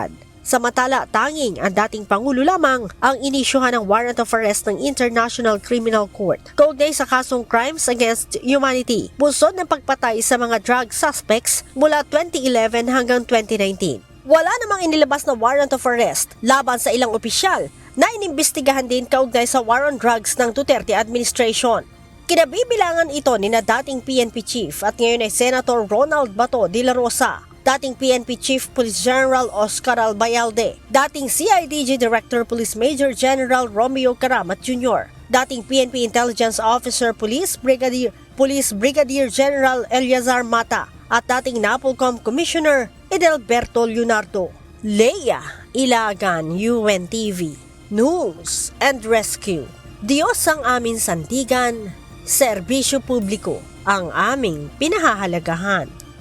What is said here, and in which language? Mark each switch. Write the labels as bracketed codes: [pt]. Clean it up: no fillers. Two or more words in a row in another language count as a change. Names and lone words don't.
[tl] Samantala, tanging ang dating Pangulo lamang ang inisyuhan ng [en] warrant of arrest [tl] ng International Criminal Court kaugnay sa kasong [en] Crimes Against Humanity, [tl] bunsod ng pagpatay sa mga [en] drug suspects [tl] mula 2011 hanggang 2019. Wala namang inilabas na [en] warrant of arrest [tl] laban sa ilang opisyal na inimbestigahan din kaugnay sa [en] war on drugs [tl] ng Duterte administration. Kinabibilangan ito ni na dating PNP Chief at ngayon ay Senator Ronald Bato de la Rosa, dating PNP Chief Police General Oscar Albayalde, dating CIDG Director Police Major General Romeo Caramat Jr., dating PNP Intelligence Officer Police Brigadier General Eliazar Mata, at dating NAPOLCOM Commissioner Edelberto Leonardo. Leia Ilagan, UNTV News and Rescue. Diyos ang aming sandigan, serbisyo publiko ang aming pinahahalagahan.